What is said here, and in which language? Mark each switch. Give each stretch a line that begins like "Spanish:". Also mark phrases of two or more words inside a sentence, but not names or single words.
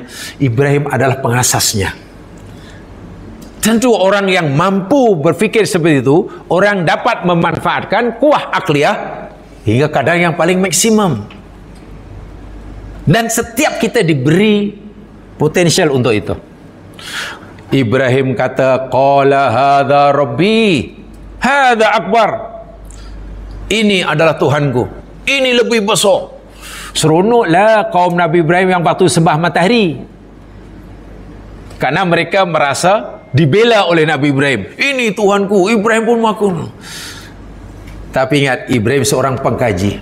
Malay: Ibrahim adalah pengasasnya. Tentu orang yang mampu berfikir seperti itu, orang dapat memanfaatkan kuah akliyah hingga kadar yang paling maksimum. Dan setiap kita diberi potensial untuk itu. Ibrahim kata,
Arabic: قال هذا ربي، هذا أكبر.
Malay: Ini adalah Tuhanku, ini lebih besar. Seronoklah kaum Nabi Ibrahim yang waktu sembah matahari, karena mereka merasa dibela oleh Nabi Ibrahim. Ini Tuhanku. Ibrahim pun mengaku. Tapi ingat, Ibrahim seorang pengkaji.